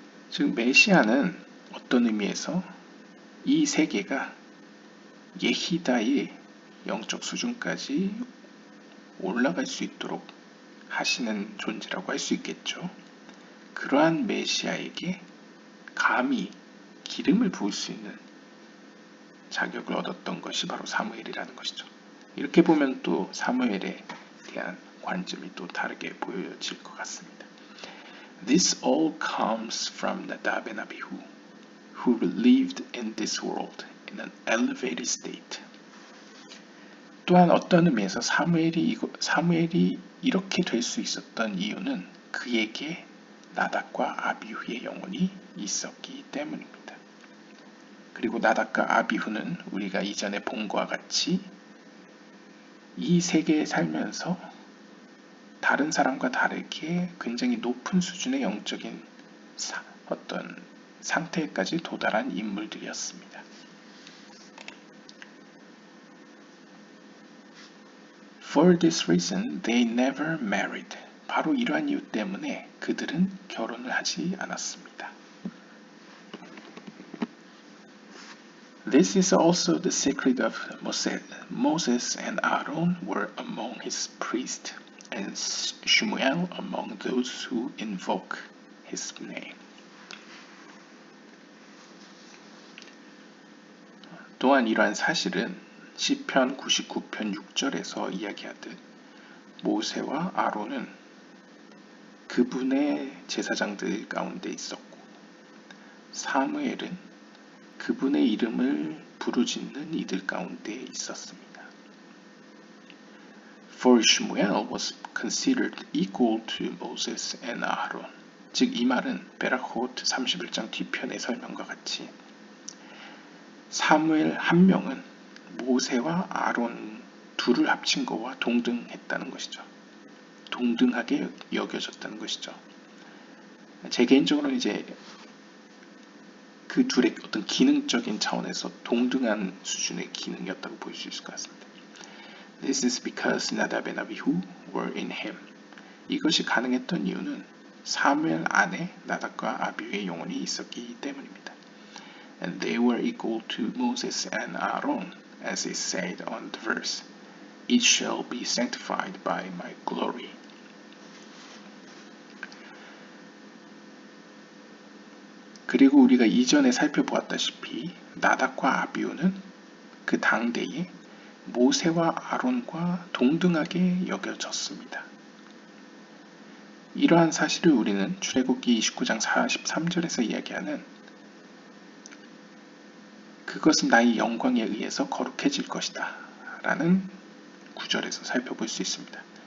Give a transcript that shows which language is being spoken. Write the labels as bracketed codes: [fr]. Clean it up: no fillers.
[ko] 즉 메시아는 어떤 의미에서 이 세계가 예히다의 영적 수준까지 올라갈 수 있도록 하시는 존재라고 할 수 있겠죠. 그러한 메시아에게 감히 기름을 부을 수 있는 자격을 얻었던 것이 바로 사무엘이라는 것이죠. 이렇게 보면 또 사무엘에 대한 관점이 또 다르게 보여질 것 같습니다. [en] This all comes from Nadab and Abihu, who lived in this world in an elevated state. [ko] 또한 어떤 의미에서 사무엘이 이렇게 될 수 있었던 이유는 그에게 나답과 아비후의 영혼이 있었기 때문입니다. 그리고 나답과 아비후는 우리가 이전에 본 것과 같이 이 세계에 살면서 다른 사람과 다르게 굉장히 높은 수준의 영적인 어떤 상태까지 도달한 인물들이었습니다. [en] For this reason, they never married. [ko] 바로 이러한 이유 때문에 그들은 결혼을 하지 않았습니다. [en] This is also the secret of Moses and Aaron were among his priests, and Shmuel among those who invoke his name. [ko] 또한 이러한 사실은 시편 99편 6절에서 이야기하듯 모세와 아론은 그분의 제사장들 가운데 있었고 사무엘은 그분의 이름을 부르짖는 이들 가운데 있었습니다. [en] For Shmuel was considered equal to Moses and Aaron. [ko] 즉 이 말은 베라호트 31장 뒤편의 설명과 같이 사무엘 한 명은 모세와 아론 둘을 합친 것과 동등했다는 것이죠. 동등하게 여겨졌다는 것이죠. 제 개인적으로는 이제 그 둘의 어떤 기능적인 차원에서 동등한 수준의 기능이었다고 볼 수 있을 것 같습니다. [en] This is because Nadab and Abihu were in him. [ko] 이것이 가능했던 이유는 사무엘 안에 나답과 아비후의 영혼이 있었기 때문입니다. [en] And they were equal to Moses and Aaron, as is said on the verse, It shall be sanctified by my glory. [ko] 그리고 우리가 이전에 살펴보았다시피 나답과 아비후는 그 당대에 모세와 아론과 동등하게 여겨졌습니다. 이러한 사실을 우리는 출애굽기 29장 43절에서 이야기하는 그것은 나의 영광에 의해서 거룩해질 것이다 라는 구절에서 살펴볼 수 있습니다.